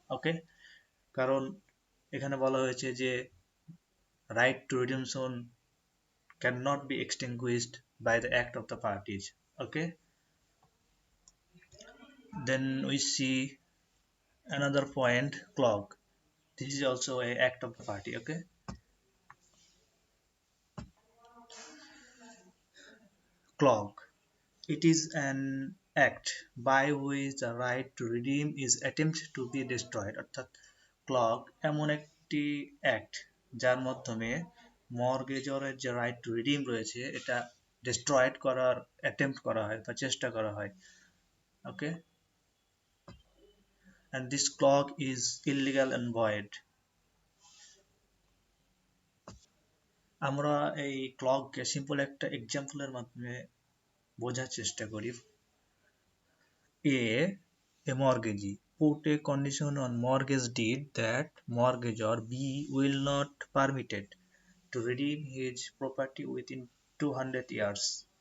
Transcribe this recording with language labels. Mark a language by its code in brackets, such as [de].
[en] okay, [bn] কারণ এখানে বলা হয়েছে যে [en] Right to redemption can not be extinguished by the act of the parties. Okay, then we see another point, clock. This is also a act of the party. Okay, clock. It is an act by which the right to redeem is attempted to be destroyed. [bn] অর্থাৎ clock এমন একটি act যার মাধ্যমে মর্গেজরের যে right two redeem রয়েছে এটা destroyed করার attempt করা হয় বা চেষ্টা করা হয়। [en] Okay, and this clock is illegal and void. [bn] আমরা এই ক্লককে সিম্পল একটা এক্সাম্পলের মাধ্যমে বোঝার চেষ্টা করি। [en] A mortgagee put a condition on mortgage deed that mortgagor B will not permitted to redeem his property within 200 years.